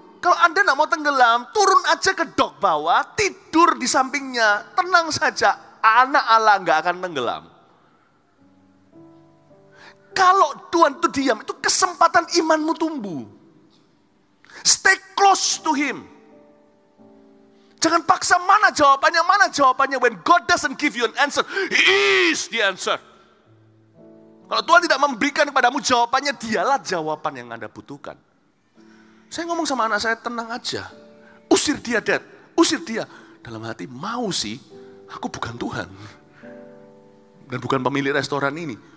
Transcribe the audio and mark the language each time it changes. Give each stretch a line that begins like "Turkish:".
Indonesian: Kalau Anda nggak mau tenggelam, turun aja ke dok bawah, tidur di sampingnya, tenang saja. Anak Allah nggak akan tenggelam. Kalau Tuhan itu diam, itu kesempatan imanmu tumbuh.
English: Stay close to Him.
Indonesian: Jangan paksa mana jawabannya.
English: When God doesn't give you an answer, He is the answer.
Indonesian: Kalau Tuhan tidak memberikan kepadamu jawabannya, dialah jawaban yang Anda butuhkan. Saya ngomong sama anak saya, tenang aja. Usir dia, Dad. Usir dia. Dalam hati, mau sih, aku bukan Tuhan. Dan bukan pemilik restoran ini.